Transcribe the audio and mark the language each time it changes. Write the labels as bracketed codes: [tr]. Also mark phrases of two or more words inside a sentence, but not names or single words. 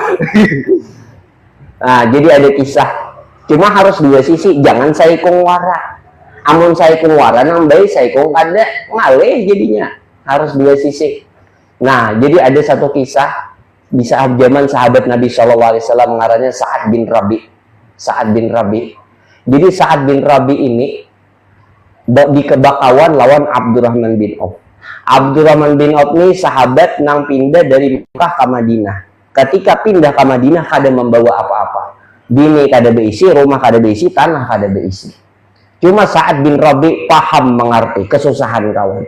[id] Nah, jadi ada kisah. [bjn] Cuma harus dua sisi, jangan saikung wara. Amun saikung wara nang bae saikung kada ngalih jadinya. [id] Harus dua sisi. Nah, jadi ada satu kisah di saat zaman sahabat Nabi [ar] Shallallahu Alaihi Wasallam [id] ngarannya Sa'ad bin Rabi. [bjn] Sa'ad bin Rabi. Jadi Sa'ad bin Rabi ini di kebakawan lawan Abdurrahman bin Auf. Abdurrahman bin Auf ini sahabat nang pindah dari Mekah ke Madinah. Ketika pindah ke Madinah kada membawa apa-apa. Bini kada beisi, rumah kada beisi, tanah kada beisi. [id] Cuma Sa'ad bin Rabi paham mengerti kesusahan kawan.